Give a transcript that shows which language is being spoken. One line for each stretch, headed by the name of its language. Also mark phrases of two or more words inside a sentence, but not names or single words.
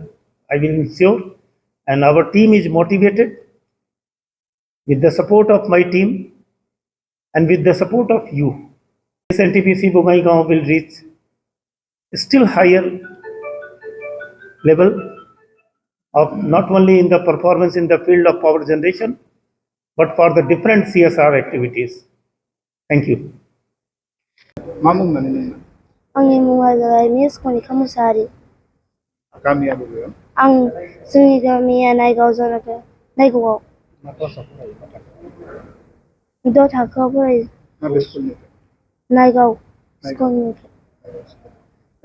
English: I will ensure, and our team is motivated with the support of my team and with the support of you. This NTPC Bongaigaon will reach still higher level of not only in the performance in the field of power generation, but for the different CSR activities. Thank you.
Bodo: आंनि मुङा जाबाय मिस कनिका मुसाहारि। गामिया बबेयाव? आं जोंनि गामिया नायगाव जानाखै नायगावआव। मा क्लासाव फरायो? मा थाखोआव? 6 थाखोआव फरायो। माबे स्कुलनिफ्राय? नायगाव स्कुलनिफ्राय।